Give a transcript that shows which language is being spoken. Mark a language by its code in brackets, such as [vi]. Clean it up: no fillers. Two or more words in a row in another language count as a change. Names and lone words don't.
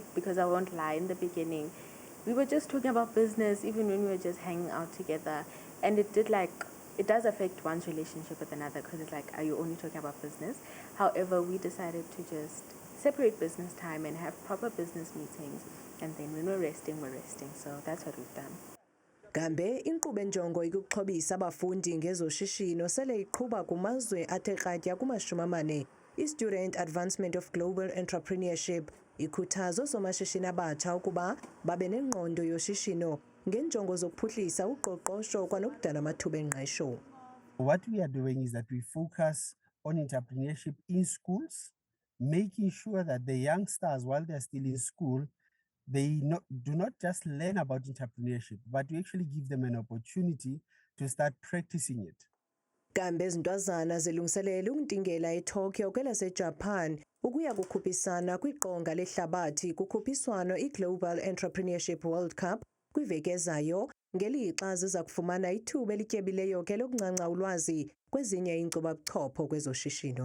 [en] Because I won't lie, in the beginning, we were just talking about business even when we were just hanging out together. And it does affect one's relationship with another because it's like, are you only talking about business? However, we decided to just separate business time and have proper business meetings. And then when we're resting. So that's what we've done. [xh] Kambe inkqubo enjongo ikuxhobisa abafundi ngezoshishino sele iqhuba kumazwe athe kratya ku-40. I-Student Advancement of Global Entrepreneurship ikhuthaza oosomashishini abatsha ukuba babe nengqondo yoshishino ngenjongo zokuphuhlisa uqoqosho kwanokudala amathuba engqesho. [en] What we are doing is that we focus on entrepreneurship in schools, making sure that the youngsters, while they're still in school, they do not just learn about entrepreneurship, but we actually give them an opportunity to start practicing it. [xh] Kambe ezintwazana zilungiselela ukuntingela eTokyo kwelaseJapan ukuya kukhuphisana kwiqonga lehlabathi kukhuphiswano iGlobal Entrepreneurship World Cup kwiveki ezayo, ngelixa ziza kufumana ithuba elityebileyo ke lokuncanca ulwazi kwezinye iinkcubabuchopho kwezoshishino.